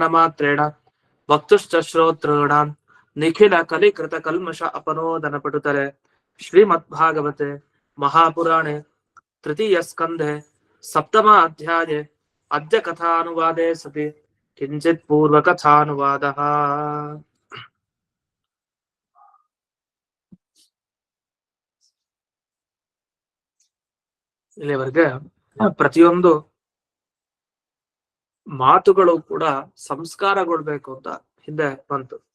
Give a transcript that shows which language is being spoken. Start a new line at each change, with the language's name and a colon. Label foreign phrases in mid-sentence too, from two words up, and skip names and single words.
Sanskrit: मात्रेण वक्तुश्च श्रोतॄणां निखिल कलिकृत कल्मष अपनोदन पटुतरे श्रीमद्भागवते महापुराणे तृतीय स्कंधे सप्तमाध्याये अद्य कथानुवादे सति किंचित् पूर्वकथानुवादः
Kannada: ಇಲ್ಲಿವರೆಗೆ ಪ್ರತಿಯೊಂದು ಮಾತುಗಳು ಕೂಡ ಸಂಸ್ಕಾರಗೊಳ್ಬೇಕು ಅಂತ ಹಿಂದೆ ಬಂತು.